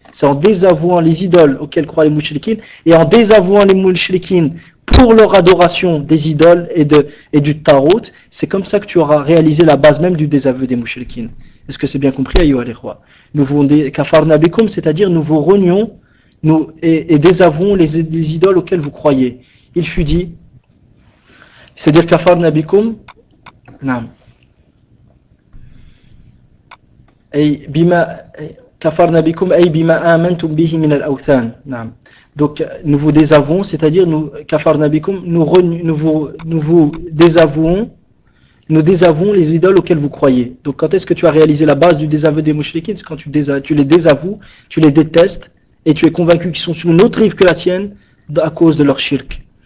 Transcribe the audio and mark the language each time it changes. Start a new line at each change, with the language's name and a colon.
French: C'est en désavouant les idoles auxquelles croient les mushrikin et en désavouant les mushrikin pour leur adoration des idoles et du tarot, c'est comme ça que tu auras réalisé la base même du désaveu des mushrikin. Est-ce que c'est bien compris,
Arabic: ayyuha al-ikhwa?
French: Nous vous
Arabic: kafarna bikum,
French: c'est-à-dire nous vous renions et désavouons les idoles auxquelles vous croyez. Il fut dit, c'est-à-dire
Arabic: kafarna bikum, naam. أي بما كفرنا بكم أي بما آمنتم به من الأوثان. نعم.
French: Donc nous vous désavouons, c'est-à-dire nous
Arabic: كفرنا بكم,
French: nous vous désavouons, nous désavouons les idoles auxquelles vous croyez. Donc quand est-ce que tu as réalisé la base du désaveu des mushrikin? C'est quand tu les désavoues, tu les détestes et tu es convaincu qu'ils sont sur une autre rive que la tienne à cause de leur shirk.